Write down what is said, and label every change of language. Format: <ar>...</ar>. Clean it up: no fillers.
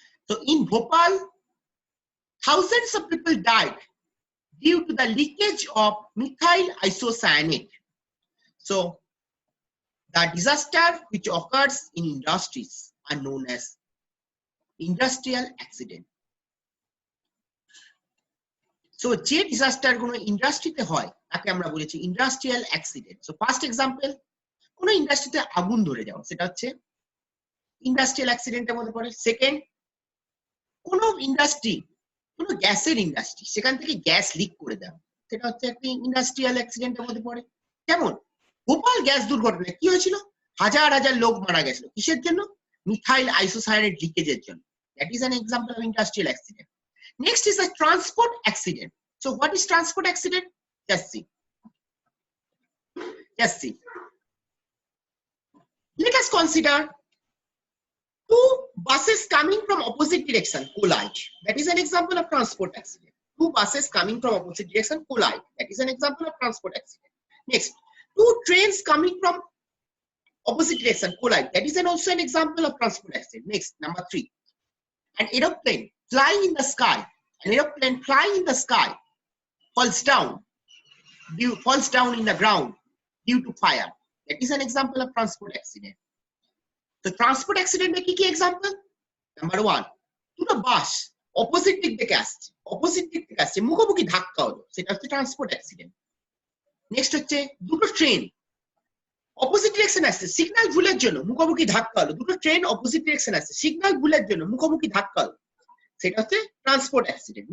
<en>So in Bhopal, thousands of people died due to the leakage of methyl isocyanate. So the disaster which occurs in industries are known as industrial accident.</en> <bn>So যে disaster কোনো ইন্ডাস্ট্রিতে হয় তাকে আমরা বলেছি industrial accident. So first example, কোন ইন্ডাস্ট্রিতে আগুন ধরে যাওয়া, সেটা হচ্ছে ইন্ডাস্ট্রিয়াল অ্যাক্সিডেন্টের মধ্যে পড়ে। সেকেন্ড, কোন ইন্ডাস্ট্রি, কোন গ্যাসের ইন্ডাস্ট্রি, সেখান থেকে গ্যাস লিক করে দেওয়া, সেটা হচ্ছে একটি ইন্ডাস্ট্রিয়াল অ্যাক্সিডেন্টের মধ্যে পড়ে। যেমন ভোপাল গ্যাস দুর্ঘটনায় কি হয়েছিল, হাজার হাজার লোক মারা গেছিল, কিসের জন্য? মিথাইল আইসোসায়ানেট লিকেজের জন্য।</bn> <en>That is an example of industrial accident. Next is a transport accident. So what is transport accident? Just see. Let us consider two buses coming from opposite direction collide. That is an example of transport accident. Two buses coming from opposite direction collide. That is an example of transport accident. Next, two trains coming from opposite direction collide. That is also an example of transport accident. Next, number three, an aeroplane flying in the sky. An aeroplane flying in the sky falls down in the ground due to fire. That is an example of transport accident. So transport accident কি কি example?</en> <bn>Number one, দুটো বাস opposite দিক থেকে আসছে, মুখোমুখি ধাক্কা হলো, সেটা হচ্ছে ট্রান্সপোর্ট অ্যাক্সিডেন্ট। নেক্সট হচ্ছে দুটো ট্রেন অপোজিট ডিরেকশন আসছে, সিগন্যাল ভুলের জন্য মুখোমুখি ধাক্কা হলো। দুটো ট্রেন অপোজিট ডিরেকশন আসছে, সিগন্যাল ভুলের জন্য মুখোমুখি ধাক্কা হলো, সেটা হচ্ছে ট্রান্সপোর্ট অ্যাক্সিডেন্ট।</bn>